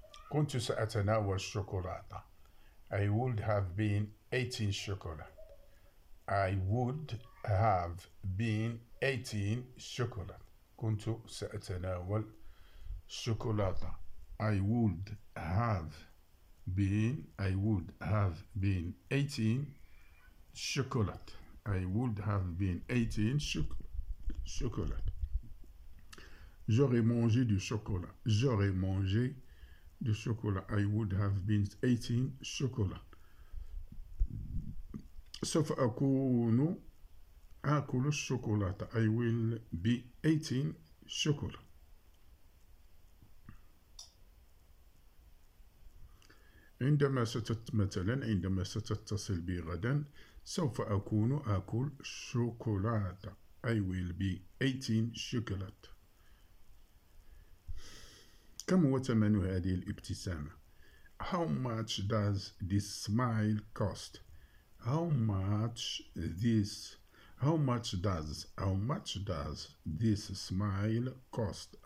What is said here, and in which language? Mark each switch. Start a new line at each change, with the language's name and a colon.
Arabic: كنت سأتناول الشوكولاتة.
English: I would have been eating chocolate. I would have been eating chocolate.
Arabic: كنت سأتناول الشوكولاتة.
English: I would have been. I would have been eating chocolate. I would have been eating chocolate.
French: J'aurais mangé du chocolat. J'aurais mangé du chocolat.
English: I would have been eating chocolat.
Arabic: سوف أكون آكل الشوكولاتة.
English: I will be eating chocolat.
Arabic: عندما ستت مثلا عندما ستتصل بي غدا سوف أكون آكل شوكولاتة.
English: I will be eating chocolate.
Arabic: كم هو ثمن هذه الابتسامة؟
English: How much does this smile cost? How much this How much does How much does this smile cost?